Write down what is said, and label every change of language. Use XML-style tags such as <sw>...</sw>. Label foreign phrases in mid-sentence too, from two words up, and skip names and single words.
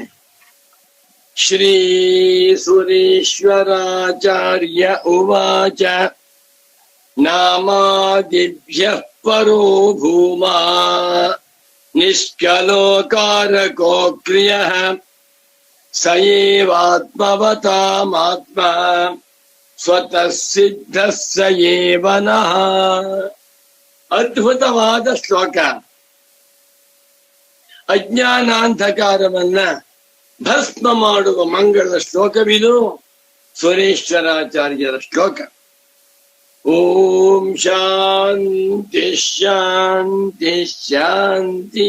<sa>ಶ್ರೀ ಸುರೇಶ್ವರಾಚಾರ್ಯ ಉವಾಚ ನಾಮಾದಿಭ್ಯಃ ಪರೋ ಭೂಮಾ ನಿಷ್ಕಲೋಕಾರಕೋ ಕ್ರಿಯಃ ಸ ಏವಾತ್ಮವತಾಮಾತ್ಮ ಸ್ವತಃ ಸಿದ್ಧಃ ಸ ಏವ ನಃ.</sa> <kn>ಅದ್ಭುತವಾದ ಶ್ಲೋಕ. ಅಜ್ಞಾನಾಂಧಕಾರವನ್ನ ಭಸ್ಮ ಮಾಡುವ ಮಂಗಳ ಶ್ಲೋಕವಿದು. ಸುರೇಶ್ವರಾಚಾರ್ಯರ ಶ್ಲೋಕ.</kn> <sa>ಓಂ ಶಾಂತಿ ಶಾಂತಿ ಶಾಂತಿ.</sa>